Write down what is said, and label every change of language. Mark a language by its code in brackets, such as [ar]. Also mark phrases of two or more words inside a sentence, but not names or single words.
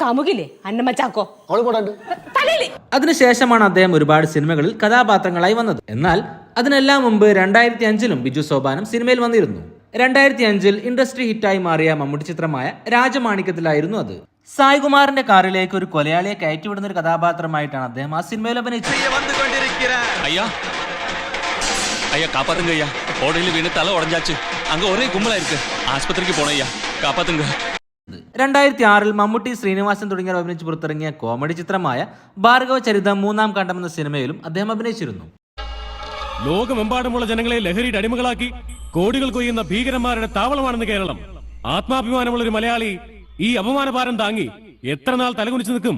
[ml] അതിനുശേഷമാണ് അദ്ദേഹം ഒരുപാട് സിനിമകളിൽ കഥാപാത്രങ്ങളായി വന്നത്. എന്നാൽ അതിനെല്ലാം മുമ്പ് 2005 ബിജു സോപാനം സിനിമയിൽ വന്നിരുന്നു. 2005 ഇൻഡസ്ട്രി ഹിറ്റായി മാറിയ മമ്മൂട്ടി ചിത്രമായ രാജമാണിക്യത്തിലായിരുന്നു അത്. സായികുമാറിന്റെ കാറിലേക്ക് ഒരു കൊലയാളിയെ കയറ്റിവിടുന്ന ഒരു കഥാപാത്രമായിട്ടാണ് അദ്ദേഹം ആ സിനിമയിൽ അഭിനയിച്ചത്. [ta] ஐயா காப்பாத்துங்க ஐயா, ஓடையில வீணு தலை உடஞ்சாச்சு. அங்க ஒரே கும்பலா இருக்கு. ஆஸ்பத்திரிக்கு போன ஐயா, காப்பாத்துங்க. [ml] 2006 മമ്മൂട്ടി, ശ്രീനിവാസൻ തുടങ്ങിയവർ അഭിനയിച്ച് പുറത്തിറങ്ങിയ കോമഡി ചിത്രമായ ഭാർഗവ ചരിതം മൂന്നാം ഖണ്ഡം എന്ന സിനിമയിലും അദ്ദേഹം അഭിനയിച്ചിരുന്നു. ലോകമെമ്പാടുമുള്ള ജനങ്ങളെ ലഹരിയുടെ അടിമകളാക്കി കോടികൾ കൊയ്യുന്ന ഭീകരന്മാരുടെ താവളമാണെന്ന് കേരളം. ആത്മാഭിമാനമുള്ള ഒരു മലയാളി ഈ അപമാനഭാരം താങ്ങി എത്ര നാൾ തലകുനിച്ചു നിൽക്കും?